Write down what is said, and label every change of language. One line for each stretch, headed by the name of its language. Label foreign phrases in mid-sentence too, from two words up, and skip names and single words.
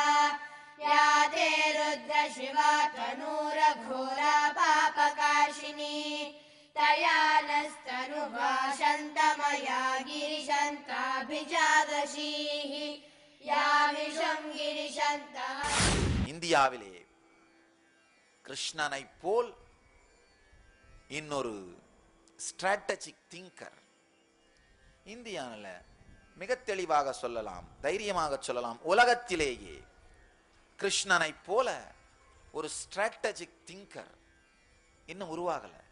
Sanskrit: या ते रुद्र शिवा तनूरघोरा पापकाशिनी। तया नस्तनुभाषन्तमया गिरिशन्ताभिजादशीः। या विषं गिरिशन्तः.
Tamil: இந்தியாவிலே கிருஷ்ணனை போல் இன்னொரு
English: strategic thinker
Tamil: இந்தியாவில் மிக தெளிவாக சொல்லலாம், தைரியமாக சொல்லலாம், உலகத்திலேயே கிருஷ்ணனை போல ஒரு
English: strategic thinker
Tamil: இன்னும் உருவாகல.